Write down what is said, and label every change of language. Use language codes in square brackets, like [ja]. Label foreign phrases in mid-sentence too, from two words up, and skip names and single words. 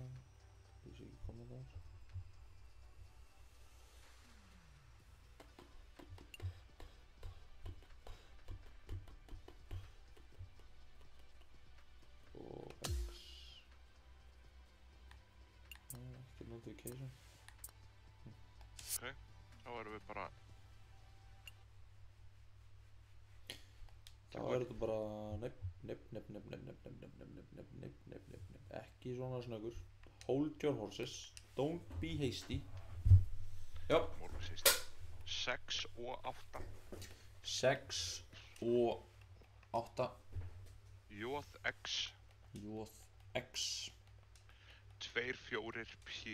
[is] Ég sé ekki komið þar. Notification. Ok, þá erum við bara... Þá er þetta bara ekki svona snöggur. [en] Hold your horses, don't be hasty. [is] Já. [en] Always hasty. 6 og 8. [is] 6 og 8. JX. JX. 2, 4, P.